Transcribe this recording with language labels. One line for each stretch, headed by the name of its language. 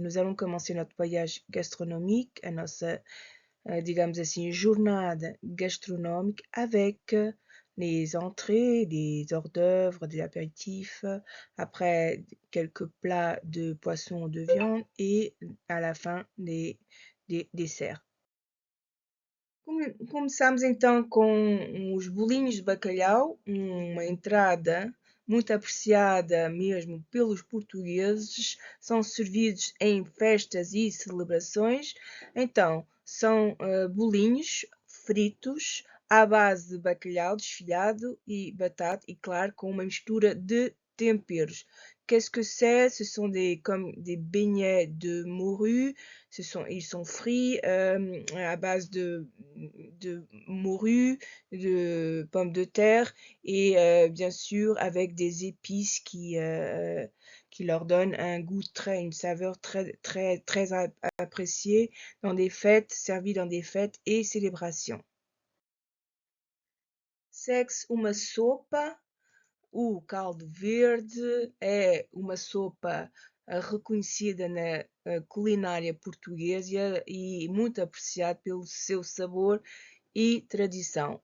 French: Nous allons commencer notre voyage gastronomique,
Portuguese: a nossa, digamos assim, jornada gastronômica
French: avec les entrées, des hors d'œuvre, des apéritifs, après quelques plats de poisson ou de viande et à la fin des desserts.
Portuguese: Começamos então com os bolinhos de bacalhau, uma entrada muito apreciada mesmo pelos portugueses, são servidos em festas e celebrações. Então, são bolinhos fritos à base de bacalhau desfiado e batata, e claro, com uma mistura de temperos.
French: Qu'est-ce que c'est? Ce sont comme des beignets de morue. Ils sont frits à base de morue, de pommes de terre et bien sûr avec des épices qui leur donnent un goût une saveur très appréciée dans des fêtes, servies dans des fêtes et célébrations.
Portuguese: Segue-se uma sopa. O caldo verde é uma sopa reconhecida na culinária portuguesa e muito apreciado pelo seu sabor e tradição.